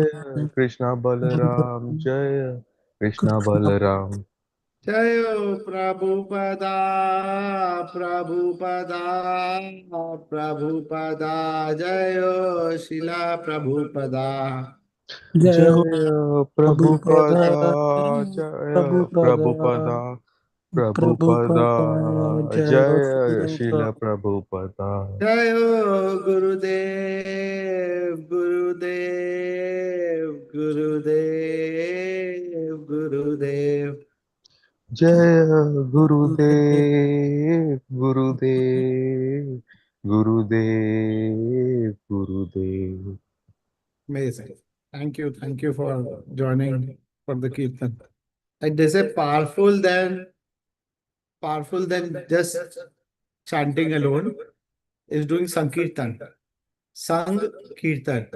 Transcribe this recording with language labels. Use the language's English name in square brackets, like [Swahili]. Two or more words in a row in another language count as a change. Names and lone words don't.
[Sanskrit] Jaya Krishna Balaram Jaya Krishna Krishna Balaram. Jayo Prabhupada, Prabhupada, Prabhupada, Jayo Shila Prabhupada. Jai Ho Jaya Prabhupada, Prabhupada Jaya Prabhupada, Prabhupada Prabhupada Prabhupada, Jai Ho Jaya Srila Prabhupada. Prabhupada. Jayo Gurudev, Gurudev, Gurudev, Gurudev. Jaya Gurudev Gurudev Gurudev Gurudev. [English] Amazing. Thank you for joining for the Kirtan. Like they say, powerful than just chanting alone is doing Sankirtan. Sankirtan.